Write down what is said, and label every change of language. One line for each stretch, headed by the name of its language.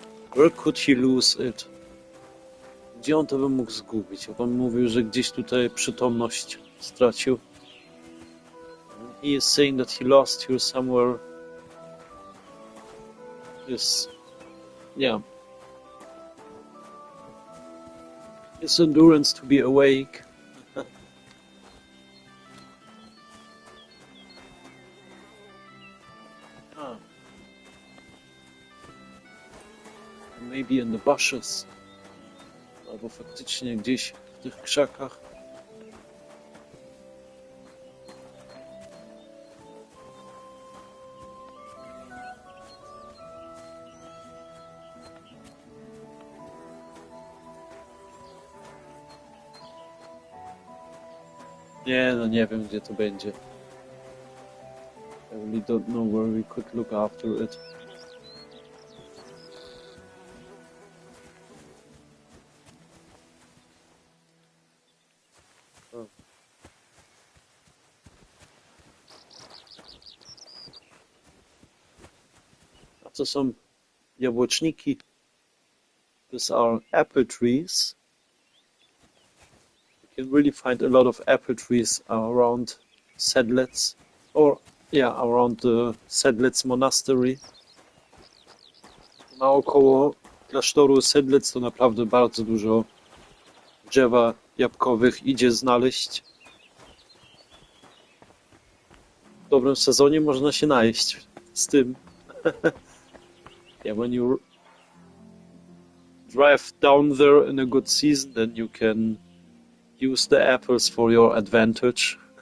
English: Where could he lose it?
Polish: Gdzie on to by mógł zgubić? On mówił, że gdzieś tutaj przytomność stracił.
English: He is saying that he lost here somewhere. His endurance to be awake. Maybe in the bushes.
Polish: Albo faktycznie gdzieś w tych krzakach. Nie, no nie wiem, gdzie to będzie.
English: I really don't know where we could look after it.
Polish: A to są jabłeczniki.
English: These are apple trees. You can really find a lot of apple trees around Sedlec, around the Sedlec Monastery.
Polish: Naokoło klasztoru Sedlec to naprawdę bardzo dużo drzewa jabłkowych idzie znaleźć. W dobrym sezonie można się najeść z tym.
English: Yeah, when you drive down there in a good season, then you can use the apples for your advantage.